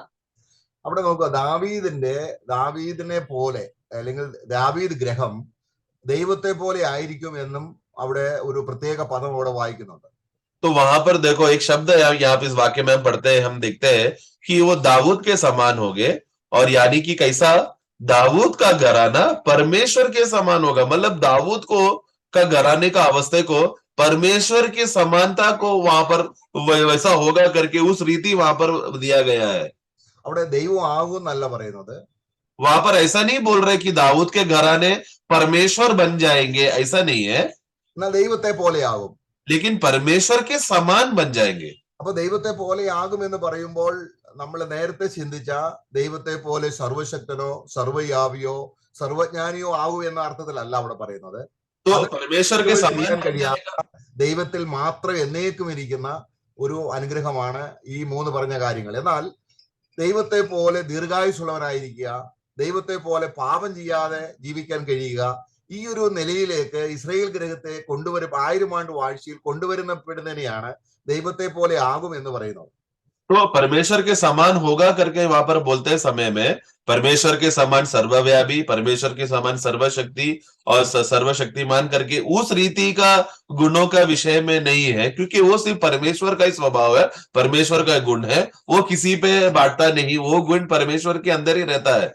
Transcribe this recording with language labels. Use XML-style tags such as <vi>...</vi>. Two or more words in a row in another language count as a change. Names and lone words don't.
<ml>അവിടെ നോക്കുക, ദാവീദിനെ പോലെ അല്ലെങ്കിൽ ദാവീദ് ഗ്രഹം ദൈവത്തെ പോലെ ആയിരിക്കും എന്നും അവിടെ ഒരു പ്രത്യേക പദം അവിടെ വായിക്കുന്നുണ്ട്.</ml> <hi>तो वहां पर देखो एक शब्द है, यहाँ पे इस वाक्य में हम पढ़ते हैं, हम देखते हैं कि वो दाऊद के समान होंगे, और यानी कि कैसा, दाऊद का घराना परमेश्वर के समान होगा। मतलब दाऊद को का घराने का अवस्था को परमेश्वर की समानता को वहां पर वैसा होगा करके उस रीति वहां पर दिया गया है।</hi> <ml>അവിടെ ദൈവം ആകും എന്നല്ല പറയുന്നത്.</ml> <hi>वहां पर ऐसा नहीं बोल रहे कि दाऊद के घराने परमेश्वर बन जाएंगे, ऐसा नहीं है,</hi> <ml>എന്നാൽ ദൈവത്തെ പോലെ ആകും.</ml> <hi>लेकिन परमेश्वर के समान बन जाएंगे।</hi> <ml>അപ്പൊ ദൈവത്തെ പോലെ ആകും എന്ന് പറയുമ്പോൾ നമ്മൾ നേരത്തെ ചിന്തിച്ച ദൈവത്തെ പോലെ സർവശക്തനോ സർവ്വയാവിയോ സർവജ്ഞാനിയോ ആകൂ എന്ന അർത്ഥത്തിലല്ല അവിടെ പറയുന്നത്.</ml> <hi>तो परमेश्वर के समान</hi> <ml>കഴിയാത്ത ദൈവത്തിൽ മാത്രം എന്നേക്കും ഇരിക്കുന്ന ഒരു അനുഗ്രഹമാണ് ഈ 3 പറഞ്ഞ കാര്യങ്ങൾ. എന്നാൽ ദൈവത്തെ പോലെ ദീർഘായുസുള്ളവരായിരിക്കുക, ദൈവത്തെ പോലെ പാപം ചെയ്യാതെ ജീവിക്കാൻ കഴിയുക, ഈ ഒരു നിലയിലേക്ക് ഇസ്രായേൽ ഗ്രഹത്തെ 1000 ആണ്ട് വാഴ്ചയിൽ കൊണ്ടുവരുന്നതിനെയാണ് ദൈവത്തെ പോലെ ആകും എന്ന് പറയുന്നത്.</ml> <hi>तो परमेश्वर के समान होगा करके वहां पर बोलते समय में परमेश्वर के समान सर्वव्यापी, परमेश्वर के समान सर्वशक्ति और सर्वशक्तिमान करके उस रीति का गुणों का विषय में नहीं है, क्योंकि वो सिर्फ परमेश्वर का ही स्वभाव है, परमेश्वर का गुण है, वो किसी पे बांटता नहीं, वो गुण परमेश्वर के अंदर ही रहता है।</hi>